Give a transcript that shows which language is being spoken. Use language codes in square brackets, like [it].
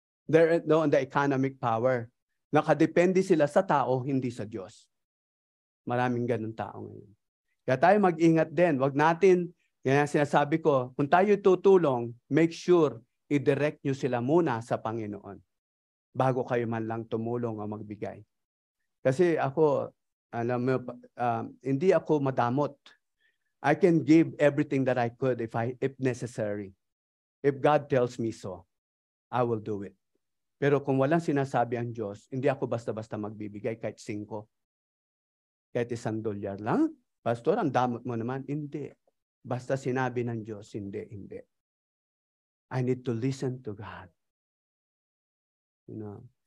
[en] They're on the economic power. [tl] Nakadepende sila sa tao, hindi sa Diyos. Maraming ganun tao ngayon. Kaya tayo mag-ingat din. Wag natin, yan ang sinasabi ko, kung tayo tutulong, [en] make sure [tl] i-direct nyo sila muna sa Panginoon bago kayo man lang tumulong o magbigay. Kasi ako, alam mo, hindi ako madamot. [en] I can give everything that I could if necessary. If God tells me so, I will do it. [tl] Pero kung walang sinasabi ang Diyos, hindi ako basta-basta magbibigay kahit 5. Kahit $1 lang. Pastor, ang damot mo naman. Hindi. Basta sinabi ng Diyos, hindi. [en] I need to listen to God. You know?